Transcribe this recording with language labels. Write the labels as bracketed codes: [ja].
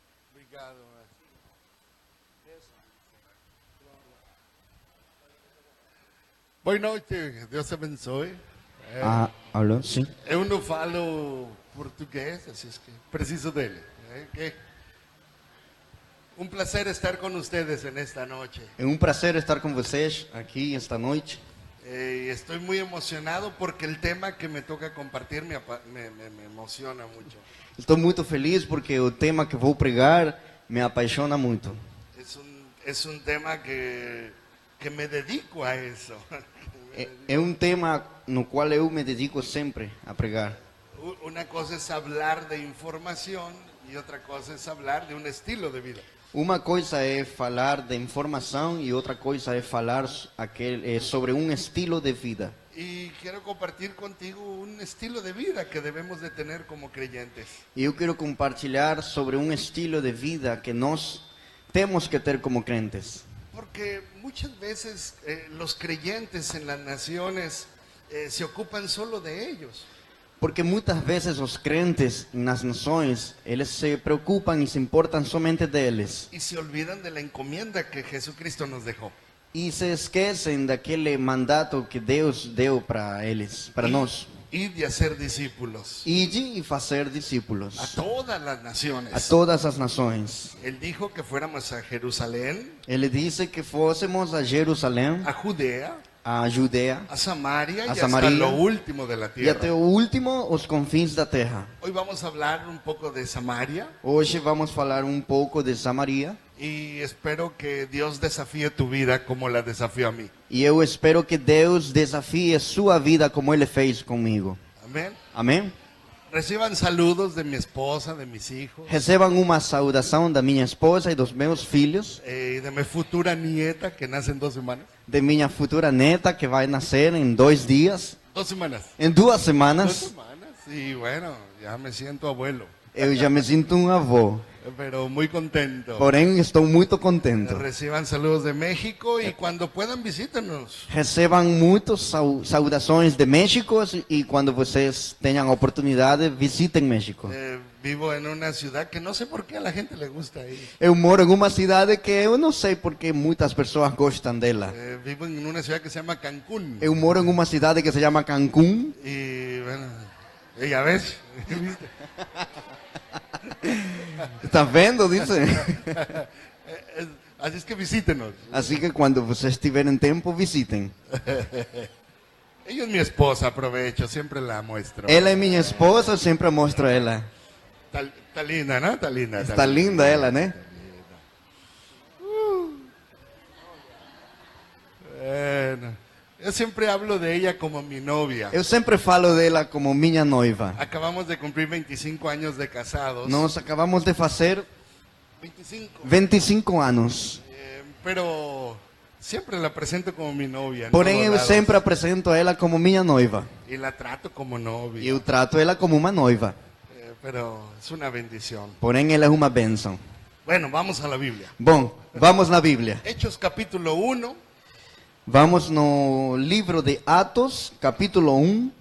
[pt] Obrigado, boa noite, Deus abençoe. Alô, sim. Eu não falo português, assim que preciso dele. Um prazer estar com vocês nesta noite. É um prazer estar com vocês aqui esta noite. [es] Estoy muy emocionado porque el tema que me toca compartir me emociona mucho. [pt] Estou muito feliz porque o tema que vou pregar me apaixona muito. [es] Es un tema que me dedico a eso. [pt] É um tema no qual eu me dedico sempre a pregar. [es] Una cosa es hablar de información y otra cosa es hablar de un estilo de vida. [pt] Uma coisa é falar de informação e outra coisa é falar sobre um estilo de vida. [es] Y quiero compartir contigo un estilo de vida que debemos de tener como creyentes. [pt] E eu quero compartilhar sobre um estilo de vida que nós temos que ter como crentes. [es] Porque muchas veces los creyentes en las naciones se ocupan solo de ellos. [pt] Porque muitas vezes os crentes nas nações, eles se preocupam e se importam somente deles. [es] Y se olvidan de la encomienda que Jesucristo nos dejó. [pt] E se esquecem daquele mandato que Deus deu para eles, para nós. [es] Y de hacer discípulos. [pt] Ide e fazer discípulos [es] A todas las a naciones. [pt] todas as nações. [es] Él dijo que fuéramos a Jerusalén, [pt] Ele disse que fôssemos a Jerusalém, [es] a Judea, [pt] a Judeia [es] a Samaria y hasta [pt] Samaria, [es] lo último de la [pt] e até [es] tierra. [pt] o último, os confins da terra. [es] Hoy vamos a hablar un poco de Samaria [pt] Hoje vamos falar um pouco de Samaria. [es] y espero que Dios desafíe tu vida como la desafió a mí. [pt] E eu espero que Deus desafie sua vida como Ele fez comigo. [es] Amén. [pt] Amém? [es] Reciban saludos de mi esposa, de mis hijos, [pt] Recebam uma saudação da minha esposa e dos meus filhos, [es] de mi futura nieta que nace en 2 semanas. [pt] de minha futura neta que vai nascer em 2 dias, [es] 2 semanas. [pt] em 2 2 semanas. [es] semanas, sí, bueno, ya me siento abuelo, [pt] Eu já me sinto um avô, [es] pero muy contento. [pt] porém estou muito contento. [es] Reciban saludos de México y cuando puedan visítenos. [pt] Recebam muitas saudações de México e quando vocês tenham a oportunidade, visitem México. [es] Vivo en una ciudad que no sé por qué a la gente le gusta ir. [pt] Eu moro em uma cidade que eu não sei porque muitas pessoas gostam dela. [es] Vivo en una ciudad que se llama Cancún. [pt] Eu moro em uma cidade que se chama Cancún. [es] Y bueno, ya ves, ¿viste? [pt] Está vendo, dice? [es] Así es que visítenos. [pt] Assim que quando vocês tiverem tempo, visitem. [es] Ella es mi esposa, aprovecho, siempre la muestro. [pt] Ela é minha esposa, eu sempre mostro ela. [es] Está linda, ¿no? Está linda. [pt] Está linda ela, né? [es] Bueno, yo siempre hablo de ella como mi novia. [pt] Eu sempre falo dela como minha noiva. [es] Acabamos de cumplir 25 años de casados. [pt] Nós acabamos de fazer 25. 25 anos. [es] Pero siempre la presento como mi novia. en [pt] Porém, [es] todos [pt] eu [es] lados. [pt] sempre apresento ela como minha noiva. [es] Y la trato como [pt] E [es] novia. [pt] eu trato ela como uma noiva. [es] Pero es una bendición. [pt] Porém, ela é uma bênção. [es] Bueno, vamos a la Biblia. [pt] Bom, vamos na Bíblia. [es] Hechos capítulo 1, [pt] Vamos no livro de Atos, capítulo 1,